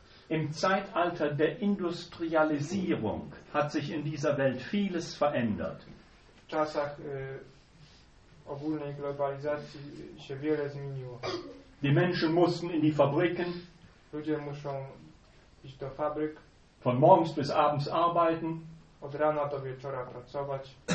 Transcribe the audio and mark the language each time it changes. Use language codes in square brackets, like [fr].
[de] Im Zeitalter der Industrialisierung hat sich in dieser Welt vieles verändert. [pl] W czasach ogólnej globalizacji się wiele zmieniło. [de] Die Menschen mussten in die Fabriken. [pl] Ludzie muszą iść do fabryk. [de] Von morgens bis abends arbeiten. [pl] Od rana do wieczora pracować.